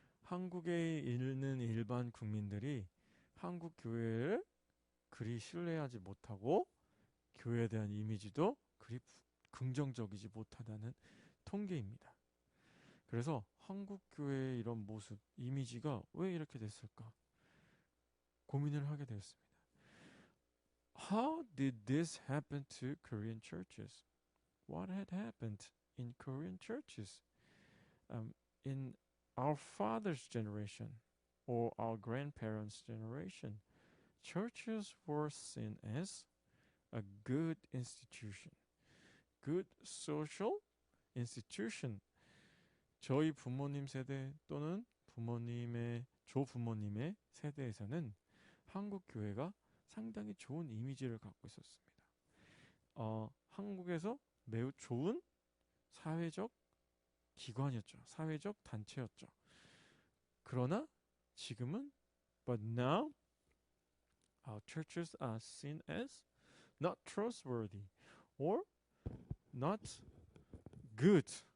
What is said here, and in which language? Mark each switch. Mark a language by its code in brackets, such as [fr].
[ko] 한국에 있는 일반 국민들이 한국 교회를 그리 신뢰하지 못하고 교회에 대한 이미지도 그리 긍정적이지 못하다는 통계입니다. 그래서 한국 교회의 이런 모습, 이미지가 왜 이렇게 됐을까? 고민을 하게 되었습니다. [en] How did this happen to Korean churches? What had happened in Korean churches? In our father's generation or our grandparents' generation, churches were seen as a good institution, good social institution. [ko] 저희 부모님 세대 또는 조부모님의 세대에서는 한국 교회가 상당히 좋은 이미지를 갖고 있었습니다. 한국에서 매우 좋은 사회적 기관이었죠. 사회적 단체였죠. 그러나 지금은 [en] but now our churches are seen as not trustworthy or not good